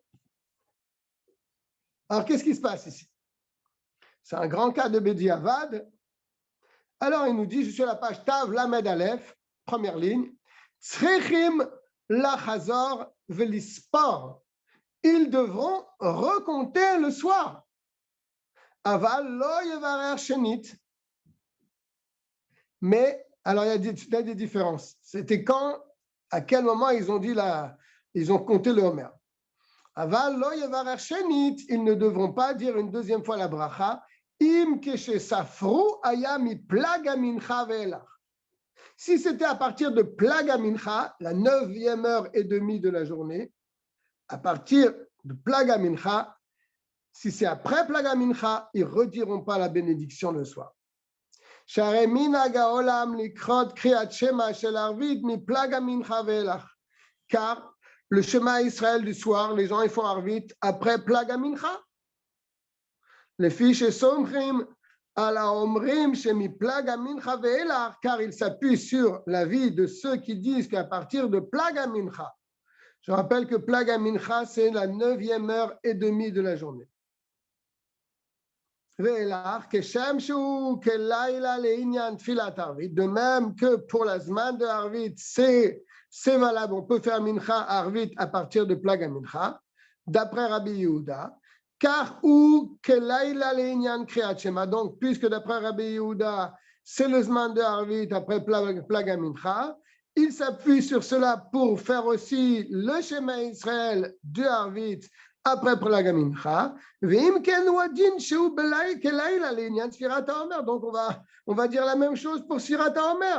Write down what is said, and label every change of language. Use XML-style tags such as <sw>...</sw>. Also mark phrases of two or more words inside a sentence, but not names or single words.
<fr>Alors, qu'est-ce qui se passe ici? C'est un grand cas de Bediavad. Alors, il nous dit, je suis à la page</fr> <he>תו למד אלף,</he> <fr>première ligne.</fr> <he>צריכים לחזור ולספור.</he> <fr>Ils devront recompter le soir.</fr> <he>אבל לא יברך שנית.</he> <fr>Mais, alors il y a des différences. C'était quand, à quel moment ils ont compté le Homer.</fr> <he>אבל לא יברך שנית.</he> <fr>Ils ne devront pas dire une deuxième fois la bracha.</fr> <he>אם כשספרו היה מפלג המנחה ואילך.</he> <fr>Si c'était à partir de</fr> <he>פלג המנחה,</he> <fr>la 9e heure et demie de la journée, à partir de</fr> <he>פלג המנחה,</he> <fr>si c'est après</fr> <he>פלג המנחה,</he> <fr>ils ne rediront pas la bénédiction le soir. Car le Shema Israël du soir, les gens ils font arvit après</fr> <he>פלג המנחה.</he> <fr>Les fiches somchim à la</fr> <he>אומרים שמפלג המנחה ואילך,</he> <fr>car il s'appuie sur l'avis de ceux qui disent qu'à partir de plaga mincha. Je rappelle que</fr> <he>פלג המנחה</he> <fr>c'est la 9e heure et demie de la journée. De même que pour la semaine de Arvit, c'est valable, on peut faire mincha Arvit à partir de</fr> <he>פלג המנחה,</he> <fr>d'après Rabbi Yehuda, car</fr> <he>הוא כלילה לענין קריאת שמע,</he> <fr>donc puisque d'après Rabbi Yehuda, c'est le semaine de Arvit après</fr> <he>פלג המנחה,</he> <fr>il s'appuie sur cela pour faire aussi le Shema Israël de Arvit après plaga mincha. Donc on va dire la même chose pour</fr> <he>ספירת העומר.</he>